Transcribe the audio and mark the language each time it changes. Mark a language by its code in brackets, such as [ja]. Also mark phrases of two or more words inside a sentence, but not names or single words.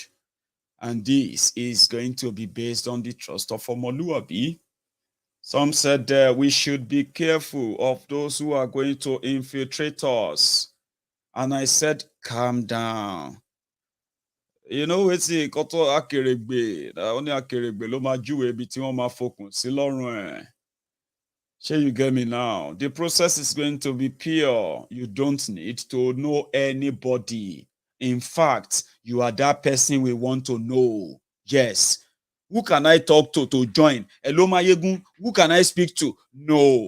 [en] And this is going to be based on the trust of Omoluabi. Some said we should be careful of those who are going to infiltrate us. And I said, calm down. You know, it's a [yo] koto akeregbe. Only akeregbe lo ma juwe bi ti won ma fokun sí lọ́rùn ẹ̀. [en] Shall you get me now? The process is going to be pure. You don't need to know anybody. In fact, you are that person we want to know. Yes. Who can I talk to join? Hello, Maiyegun. Who can I speak to? No.